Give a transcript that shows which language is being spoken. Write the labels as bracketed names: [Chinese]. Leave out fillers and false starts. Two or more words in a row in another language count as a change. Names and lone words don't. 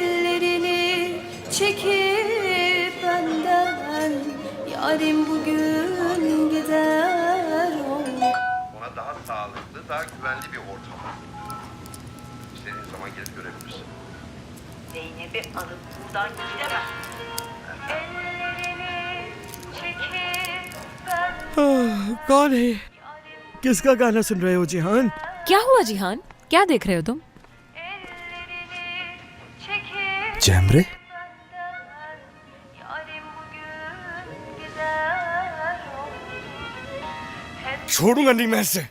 [Turkish] Ellerini çekip benden, yarim bugün daha güvenli bir ortam. İstediğin zaman gelip görebilirsin. Zeynep'i alıp buradan gidemem. [Hindi] कौन है? किसका गाना सुन रहे हो जिहान? क्या हुआ जिहान? क्या देख रहे हो तुम? जैमरे? छोड़ूंगा नहीं मैं इसे।